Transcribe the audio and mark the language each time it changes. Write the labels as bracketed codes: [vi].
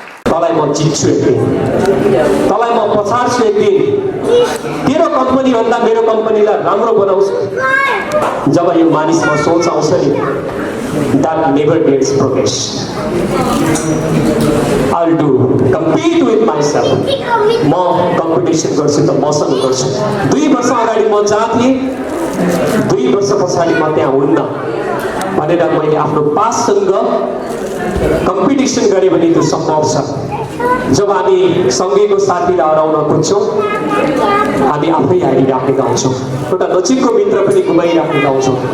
[ne] तँलाई म जित्छु एक दिन, तँलाई म पछाड्छु एक दिन, तेरो कम्पनी भन्दा मेरो कम्पनीलाई राम्रो बनाउँछु। जब यो मानिसमा सोच आउँछ नि, [en] that never gets progress. I'll do compete with myself. [ne] म कम्पिटिसन गर्छु त मसँग गर्छु। 2 वर्ष अगाडि म जहाँ थिएँ, 2 वर्ष पछाडि म त्यहाँ हुन्न भनेर मैले आफ्नो पाससँग कम्पिटिसन गरेँ भने त्यो सम्भव छ। जब हामी सँगैको साथीलाई हराउन खोज्छौँ, हामी आफै हारिराखेका हुन्छौँ, एउटा नजिकको मित्र पनि गुमाइराखेका हुन्छौँ।